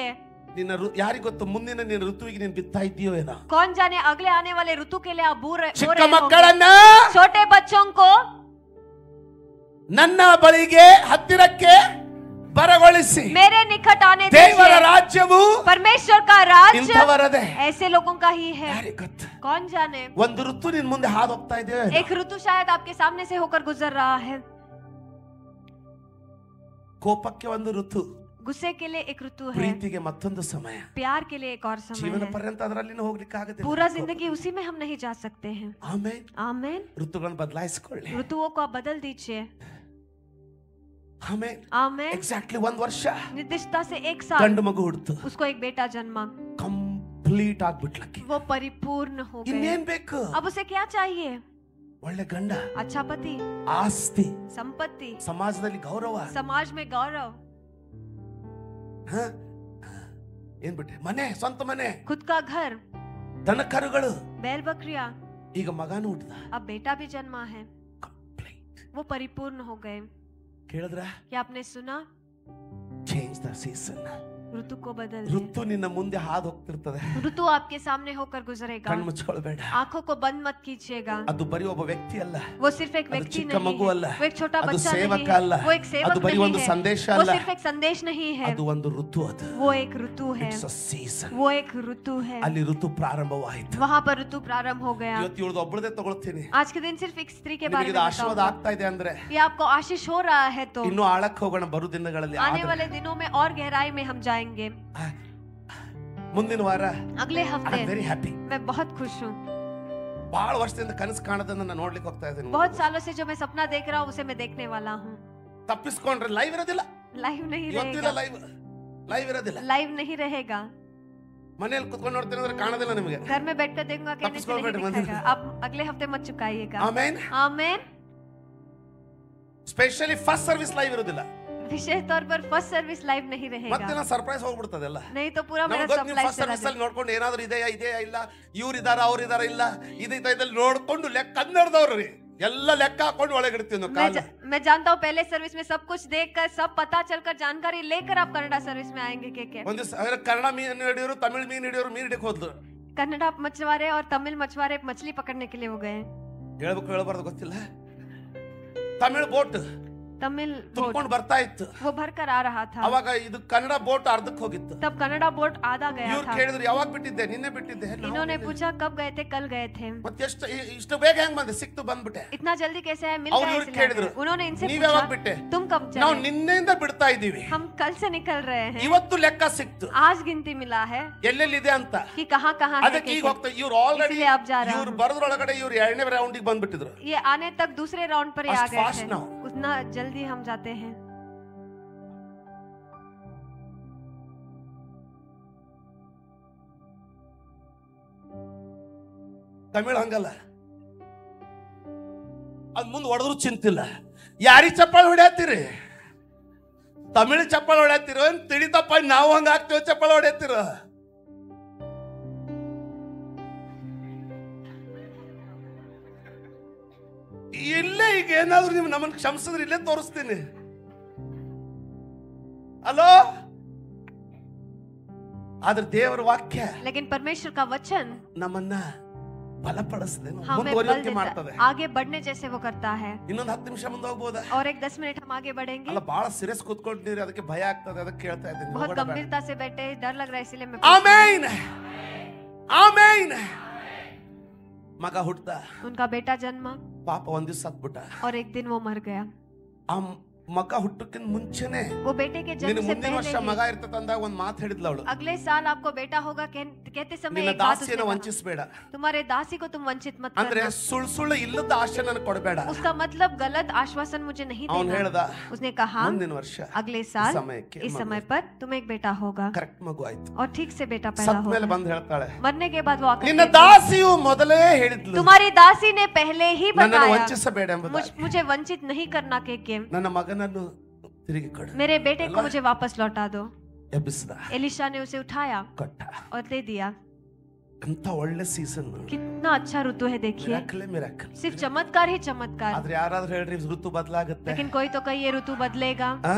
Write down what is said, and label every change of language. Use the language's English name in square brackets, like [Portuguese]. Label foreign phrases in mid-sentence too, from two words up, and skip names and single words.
[Kannada] ನಿನ್ನ ಯಾರಿಗೆ ಗೊತ್ತು ಮುಂದಿನ ನಿನ್ನ ಋತುವಿಗೆ ನೀನು ಬಿತ್ತಾ ಇದೆಯೋ ಏನೋ. [Hindi] कौन जाने अगले आने वाले ऋतु के लिए आप बो रहे [Kannada] ಚಿಕ್ಕ [Hindi] होंगे। [Kannada] ಮಕ್ಕಳನ್ನ [Hindi] छोटे बच्चों को [Kannada] ನನ್ನ ಬಳಿಗೆ ಹತ್ತಿರಕ್ಕೆ ಬರಗೊಳಿಸಿ. [Hindi] मेरे निकट आने [Kannada] ದೇವರ [Hindi] दीजिए। [Kannada] ರಾಜ್ಯವು [Hindi] परमेश्वर का राज्य [Kannada] ಇಂಥವರದೇ. [Hindi] ऐसे लोगों का ही है। [Kannada] ಯಾರಿಗೆ ಗೊತ್ತು? [Hindi] कौन जाने [Kannada] ಒಂದು ಋತು ನಿನ್ ಮುಂದೆ ಹಾದು ಹೋಗ್ತಾ ಇದೆಯೋ ಏನೋ. [Hindi] एक ऋतु शायद आपके सामने से होकर गुजर रहा है। [Kannada] ಕೋಪಕ್ಕೆ ಒಂದು ಋತು, [Hindi] गुस्से के लिए एक ऋतु है, [Kannada] ಪ್ರೀತಿಗೆ ಮತ್ತೊಂದು ಸಮಯ. [Hindi] प्यार के लिए एक और समय [Kannada] ಜೀವನ [Hindi] है. [Kannada] ಪರ್ಯಂತ ಅದರಲ್ಲಿನ ಹೋಗ್ಲಿಕ್ಕೆ ಆಗುತ್ತೆ. [Hindi] पूरा जिंदगी उसी में हम नहीं जा सकते हैं. [Kannada] ಆಮೇನ್. [Hindi] आमेन. [Kannada] ಋತುಗಳನ್ನು ಬದಲಾಯಿಸಿಕೊಳ್ಳಿ. [Hindi] ऋतुओं को आप बदल दीजिए. [Kannada] ಆಮೇನ್. [Hindi] आमेन. [Kannada] ಎಕ್ಸಾಕ್ಟ್ಲಿ 1 ವರ್ಷ [Hindi] निर्दिष्टता से 1 साल [Kannada] ಗಂಡು ಮಗು ಹುಡ್ತು. [Hindi] उसको एक बेटा जन्मा. [Kannada] ಕಂಪ್ಲೀಟ್ ಆಗ್ಬಿಟ್ಲಕ್ಕೆ. [Hindi] वो परिपूर्ण हो गए. [Kannada] ಇನ್ನೇನ್ ಬೇಕು? [Hindi] अब उसे क्या चाहिए? [Kannada] ಒಳ್ಳೆ ಗಂಡ, [Hindi] अच्छा पति, [Kannada] ಆಸ್ತಿ, [Hindi] संपत्ति, [Kannada] ಸಮಾಜದಲ್ಲಿ ಗೌರವ. [Hindi] समाज में गौरव, [Kannada] ಹ? ಏನ್ ಬಿಟ್ಟೆ? ಮನೆ, ಸ್ವಂತ ಮನೆ, [Hindi] खुद का घर, [Kannada] ದನ ಕರುಗಳು. [Hindi] बैल बकरियां. [Kannada] ಈಗ ಮಗನೂ ಹುಟ್ಟದ. [Hindi] अब बेटा भी जन्मा है. [Kannada] ಕಂಪ್ಲೀಟ್. [Hindi] वो परिपूर्ण हो गए. [Kannada] ಕೇಳಿದ್ರ? [Hindi] क्या आपने सुना? [English] change the season. [Hindi] ऋतु को बदल दे. [Kannada] ಋತು ನಿನ್ನ ಮುಂದೆ ಹಾದು ಹೋಗ್ತಿರ್ತದೆ. [Hindi] ऋतु आपके सामने होकर गुजरेगा. [Kannada] ಕಣ್ಣು ಮುಚ್ಕೊಳ್ಬೇಡ. [Hindi] आंखों को बंद मत कीजिएगा. [Kannada] ಅದು ಬರೀ ಒಬ್ಬ ವ್ಯಕ್ತಿ ಅಲ್ಲ. [Hindi] वो सिर्फ एक [Kannada] ಅದು [Hindi] व्यक्ति [Kannada] ಚಿಕ್ಕ [Hindi] नहीं [Kannada] ಮಗು ಅಲ್ಲ. [Hindi] है. वो एक छोटा [Kannada] ಅದು [Hindi] बच्चा [Kannada] ಸೇವಕ [Hindi] नहीं [Kannada] ಅಲ್ಲ. [Hindi] है. वो एक सेवक [Kannada] ಅದು ಬರೀ [Hindi] नहीं [Kannada] ಒಂದು [Hindi] है. [Kannada] ಸಂದೇಶ [Hindi] वो [Kannada] ಅಲ್ಲ. [Hindi] सिर्फ एक संदेश नहीं है. [Kannada] ಅದು ಒಂದು ಋತು. ಅದು [Hindi] वो एक ऋतु है. [English] it's a season. [Hindi] वो एक ऋतु है. [Kannada] ಅಲ್ಲಿ ಋತು ಪ್ರಾರಂಭವಾಯಿತು. [Hindi] वहाँ पर ऋतु प्रारंभ हो गया. [Kannada] ಇವತ್ತು ಇವಳದು ಒಬ್ಬಳದೇ ತಗೊಳ್ತೀನಿ. [Hindi] आज के दिन सिर्फ एक स्त्री के बारे [Kannada] ನಿಮಗೆ [Hindi] में [Kannada] ಇದು ಆಶೀರ್ವಾದ [Hindi] बताऊंगा. [Kannada] ಆಗ್ತಾ ಇದೆ ಅಂದ್ರೆ [Hindi] ये आपको आशीष हो रहा है तो [Kannada] ಇನ್ನು ಆಳಕ್ಕೆ ಹೋಗೋಣ ಬರು ದಿನಗಳಲ್ಲಿ. [Hindi] आने वाले दिनों में और गहराई में हम जाएंगे. [Kannada] ಮುಂದಿನ ವಾರ [Hindi] अगले [English] ಐ [Hindi] हफ्ते [English] am very happy. [Hindi] मैं बहुत खुश हूँ. [Kannada] ಬಹಳ ವರ್ಷದಿಂದ ಕನಸು ಕಾಣೋದನ್ನ ನಾನು ನೋಡ್ಲಿಕ್ಕೆ ಹೋಗ್ತಾ ಇದ್ದೀನಿ. [Hindi] बहुत सालों से जो मैं सपना देख रहा हूँ उसे मैं देखने वाला हूँ. [Kannada] ತಪ್ಪಿಸ್ಕೊಂಡ್ರೆ ಲೈವ್ ಇರೋದಿಲ್ಲ. [Hindi] लाइव नहीं [Kannada] ಇವತ್ತಿಲ್ಲ [Hindi] रहेगा. [Kannada] ಲೈವ್ ಇರೋದಿಲ್ಲ. [Hindi] लाइव नहीं रहेगा. [Kannada] ಮನೆಯಲ್ಲಿ ಕುತ್ಕೊಂಡು ನೋಡ್ತೀನಿ ಅಂದ್ರೆ ಕಾಣೋದಿಲ್ಲ ನಿಮಗೆ. [Hindi] घर में बैठकर देखूंगा कहने से नहीं दिखेगा. आप अगले हफ्ते मत चुकाइएगा. [Kannada] ಆಮೇನ್. [Hindi] आमेन. [English] specially first service live [Kannada] ಇರೋದಿಲ್ಲ. [Hindi] विशेष तौर पर [English] first service [Hindi] लाइव नहीं [Kannada] ಮತ್ತೆ [Hindi] रहेगा. [Kannada] ನಾನು ಸರ್ಪ್ರೈಸ್ ಹೋಗ್ಬಿಡ್ತದೆಲ್ಲ. [Hindi] नहीं तो पूरा मेरा [Kannada] ನಮ್ಗೆ ಗೊತ್ತು ನೀವು [Hindi] सरप्राइज [Kannada] ಫಸ್ಟ್ [Hindi] चला [Kannada] ಸರ್ವಿಸ್ ಅಲ್ಲಿ [Hindi] जाएगा. [Kannada] ನೋಡ್ಕೊಂಡು ಏನಾದ್ರು ಇದೆಯಾ ಇಲ್ಲ, ಇವ್ರು ಇದಾರ ಅವ್ರು ಇದಾರ ಇಲ್ಲ, ಇದಲ್ಲಿ ನೋಡ್ಕೊಂಡು ಲೆಕ್ಕ ಕನ್ನಡದವ್ರು ಎಲ್ಲ ಲೆಕ್ಕ ಹಾಕೊಂಡು ಒಳಗಿಡ್ತೀವಿ ನಾವು ಕಾಲ. [Hindi] मैं जानता हूँ पहले सर्विस में सब कुछ देखकर सब पता चलकर जानकारी लेकर आप कनाडा सर्विस में आएंगे. के [Kannada] ಒಂದು ಕನ್ನಡ ಮೀನು ಹಿಡಿಯೋರು, ತಮಿಳ್ ಮೀನು ಹಿಡಿಯೋರು ಮೀನು ಹಿಡಿಯಕ್ಕೆ ಹೋದ್ಲು. [Hindi] कन्नड़ा मछुआरे और तमिल मछुआरे मछली पकड़ने के लिए हो गए. [Kannada] ಹೇಳ್ಬೇಕು ಹೇಳಬಾರ್ದು ಗೊತ್ತಿಲ್ಲ. ತಮಿಳ್ ಬೋಟ್ [Hindi] तमिल [Kannada] ತುಂಬಿಕೊಂಡು ಬರ್ತಾ ಇತ್ತು. [Hindi] वो भरकर आ रहा था. [Kannada] ಅವಾಗ ಇದು ಕನ್ನಡ ಬೋಟ್ ಅರ್ಧಕ್ಕೆ ಹೋಗಿತ್ತು. [Hindi] तब कनाडा बोट आधा गया [Kannada] ಇವ್ರು [Hindi] था. [Kannada] ಕೇಳಿದ್ರು ಯಾವಾಗ ಬಿಟ್ಟಿದ್ದೆ? ನಿನ್ನೆ ಬಿಟ್ಟಿದ್ದೆ. [Hindi] इन्होंने पूछा कब गए थे? कल गए थे. [Kannada] ಮತ್ತೆ ಇಷ್ಟು ಬೇಗ ಹೆಂಗ್ ಬಂದೆ? ಸಿಕ್ತು ಬಂದ್ಬಿಟ್ಟೆ. [Hindi] इतना जल्दी कैसे है? मिल [Kannada] ಅವ್ರು [Hindi] गया [Kannada] ಇವ್ರು [Hindi] इसलिए [Kannada] ಕೇಳಿದ್ರು, [Hindi] आ गए. उन्होंने इनसे [Kannada] ನೀವ್ ಯಾವಾಗ ಬಿಟ್ಟೆ? [Hindi] पूछा तुम कब [Kannada] ನಾವು [Hindi] चले? [Kannada] ನಿನ್ನೆಯಿಂದ ಬಿಡ್ತಾ ಇದೀವಿ. [Hindi] हम कल से निकल रहे हैं. [Kannada] ಇವತ್ತು ಲೆಕ್ಕ ಸಿಕ್ತು [Hindi] आज गिनती मिला है [Kannada] ಎಲ್ಲೆಲ್ಲಿದೆ ಅಂತ. [Hindi] कि कहाँ कहाँ है. [Kannada] ಅದಕ್ಕೆ ಈಗ ಹೋಗ್ತಾ ಇವ್ರು ಆಲ್ರೆಡಿ [Hindi] इसलिए अब जा रहा [Kannada] ಇವ್ರು [Hindi] हूँ. [Kannada] ಬರದ್ರೊಳಗಡೆ ಇವ್ರು 2ನೇ ರೌಂಡಿಗೆ ಬಂದ್ಬಿಟ್ಟಿದ್ರು. [Hindi] ये आने तक दूसरे राउंड पर ही आ [English] Fast [Hindi] गए [English] fast [Hindi] थे. [English] now. [Hindi] उतना जल्दी हम जाते हैं. [Kannada] ತಮಿಳ್ ಹಂಗಲ್ಲ. ಅದ್ ಮುಂದೆ ಹೊಡೆದ್ರು ಚಿಂತಿಲ್ಲ. ಯಾರಿಗೆ ಚಪ್ಪಾಳೆ ಹೊಡ್ಯಾತೀರಿ? ತಮಿಳ್ ಚಪ್ಪಾಳೆ ಹೊಡ್ಯಾತಿರೋ ತಿಳಿತಪ್ಪ, ನಾವು ಹಂಗ ಆಗ್ತೇವೆ ಚಪ್ಪಾಳೆ ಹೊಡ್ಯಾತಿರೋ. ಇಲ್ಲೇ ಈಗ ಏನಾದ್ರು ನೀವು ನಮ್ಮನ್ನ ಕ್ಷಮಿಸಿದ್ರೆ ಇಲ್ಲೇ ತೋರಿಸ್ತೀನಿ. ಅಲೋ, ಆದ್ರೆ ದೇವರ ವಾಕ್ಯ [Hindi] लेकिन परमेश्वर का वचन [Kannada] ನಮ್ಮನ್ನ ಬಲಪಡಿಸದೆ [Hindi] हमें बल [Kannada] ಮುಂದುವರಿಯೋಕೆ [Hindi] देता [Kannada] ಮಾಡ್ತದೆ. [Hindi] है. आगे बढ़ने जैसे वो करता है. [Kannada] ಇನ್ನೊಂದು 10 ನಿಮಿಷ ಮುಂದೆ ಹೋಗ್ಬೋದಾ? [Hindi] और एक 10 मिनट हम आगे बढ़ेंगे. [Kannada] ಅಲ್ಲ, ಬಹಳ ಸೀರಿಯಸ್ ಕೂತ್ಕೊಂಡಿರಿ, ಅದಕ್ಕೆ ಭಯ ಆಗ್ತದೆ, ಅದಕ್ಕೆ ಕೇಳ್ತಾ ಇದ್ದೀನಿ. [Hindi] बहुत गंभीरता से बैठे, डर लग रहा है इसलिए मैं [Kannada] ಆಮೇನ್ ಆಮೇನ್. ಮಗ ಹುಟ್ಟ, [Hindi] उनका बेटा जन्मा [Kannada] ಪಾಪ ಒಂದ್ ದಿವಸ ಸತ್ಬಿಟ್ಟ. [Hindi] और एक दिन वो मर गया. [Kannada] ಆ ಮಗ ಹುಟ್ಟಕ್ಕಿಂತ ಮುಂಚೆನೆ [Hindi] वो बेटे के [Kannada] ನಿನ್ನ [Hindi] जन्म से [Kannada] ಮುಂದಿನ ವರ್ಷ [Hindi] पहले [Kannada] ಮಗ [Hindi] ही, [Kannada] ಇರ್ತದ ಅಂದಾಗ ಒಂದ್ ಮಾತು ಹೇಳಿದ್ಲ ಅವಳು. [Hindi] अगले साल आपको बेटा होगा कहते समय [Kannada] ನಿನ್ನ [Hindi] एक बात उसने [Kannada] ದಾಸಿಯನ್ನ [Hindi] कहा, [Kannada] ವಂಚಿಸಬೇಡ. [Hindi] तुम्हारे दासी को तुम वंचित मत [Kannada] ಅಂದ್ರೆ [Hindi] करना. [Kannada] ಸುಳ್ಳು ಇಲ್ಲದ ಆಶೆ ನನಗೆ ಕೊಡಬೇಡ. [Hindi] उसका मतलब गलत आश्वासन मुझे नहीं [Kannada] ಅವನು [Hindi] देना. [Kannada] ಹೇಳ್ದ, [Hindi] उसने कहा [Kannada] ಮುಂದಿನ ವರ್ಷ [Hindi] अगले साल [Kannada] ಸಮಯಕ್ಕೆ [Hindi] इस समय पर तुम्हें एक बेटा होगा. [Kannada] ಕರೆಕ್ಟ್ ಮಗು ಆಯ್ತು. [Hindi] और ठीक से बेटा पैदा [Kannada] ಸತ್ ಮೇಲೆ [Hindi] होगा. [Kannada] ಬಂದು ಹೇಳ್ತಾಳೆ, [Hindi] मरने के बाद वो आकर [Kannada] ನಿನ್ನ [Hindi] कहती, [Kannada] ದಾಸಿಯು ಮೊದಲೇ ಹೇಳಿದ್ಲು [Hindi] तुम्हारी दासी ने पहले ही [Kannada] ನನ್ನನ್ನು [Hindi] बताया [Kannada] ವಂಚಿಸಬೇಡ ಎಂಬುದಾಗಿ. [Hindi] मुझे वंचित नहीं करना के [Kannada] ನನ್ನ ಮಗನನ್ನು ತಿರುಗಿ ಕೊಡು. [Hindi] मेरे बेटे को मुझे वापस लौटा दो. [Kannada] ಎಬ್ಬಿಸಿದ, [Hindi] एलिशा ने उसे उठाया [Kannada] ಕೊಟ್ಟ. [Hindi] और दे दिया. [Kannada] ಅಂತ ಒಳ್ಳೆ ಸೀಸನ್. [Hindi] कितना अच्छा ऋतु है देखिए. [Kannada] ಮಿರಾಕಲ್. [Hindi] सिर्फ चमत्कार ही चमत्कार. [Kannada] ಆದ್ರೆ ಯಾರಾದ್ರೂ ಹೇಳ್ರಿ ಋತು ಬದಲಾಗುತ್ತೆ. [Hindi] लेकिन कोई तो कहे ये ऋतु बदलेगा.